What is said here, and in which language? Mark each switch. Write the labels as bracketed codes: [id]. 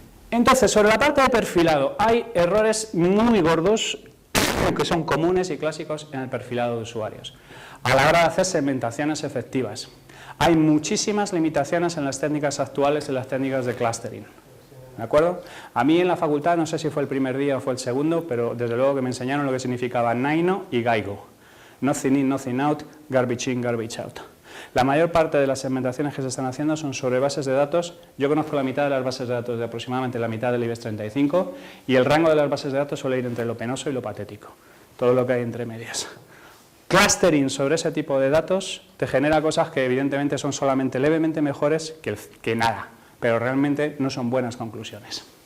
[es] Entonces, sobre la parte de perfilado, hay errores muy gordos que son comunes y clásicos en el perfilado de usuarios. A la hora de hacer segmentaciones efectivas, hay muchísimas limitaciones en las técnicas actuales, en las técnicas de clustering. ¿De acuerdo? A mí en la facultad, no sé si fue el primer día o fue el segundo, pero desde luego que me enseñaron lo que significaba NINO y GAIGO. [en] Nothing in, nothing out, garbage in, garbage out. [es] La mayor parte de las segmentaciones que se están haciendo son sobre bases de datos. Yo conozco la mitad de las bases de datos de aproximadamente la mitad del IBEX 35 y el rango de las bases de datos suele ir entre lo penoso y lo patético. Todo lo que hay entre medias. Clustering sobre ese tipo de datos te genera cosas que evidentemente son solamente levemente mejores que nada, pero realmente no son buenas conclusiones.